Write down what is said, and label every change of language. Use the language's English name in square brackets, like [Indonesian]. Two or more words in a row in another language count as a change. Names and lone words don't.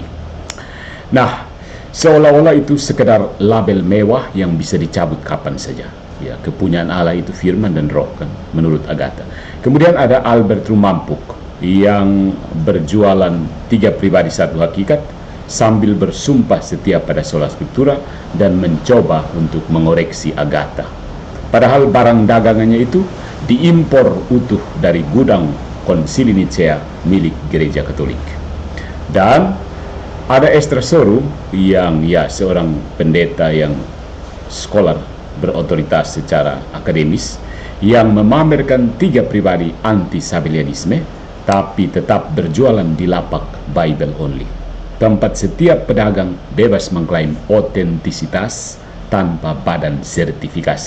[Indonesian] Nah, seolah-olah itu sekedar label mewah yang bisa dicabut kapan saja. Ya, kepunyaan Allah itu Firman dan Roh, kan, menurut Agatha. Kemudian ada Albert Rumampuk yang berjualan tiga pribadi satu hakikat sambil bersumpah setia pada [Latin] sola scriptura [Indonesian] dan mencoba untuk mengoreksi Agatha. Padahal barang dagangannya itu diimpor utuh dari gudang Konsili Nicea milik Gereja Katolik. Dan ada Esther Soru yang seorang pendeta yang scholar berotoritas secara akademis yang memamerkan tiga pribadi anti-Sabellianisme, tapi tetap berjualan di lapak [English] Bible only, [Indonesian] tempat setiap pedagang bebas mengklaim otentisitas tanpa badan sertifikasi.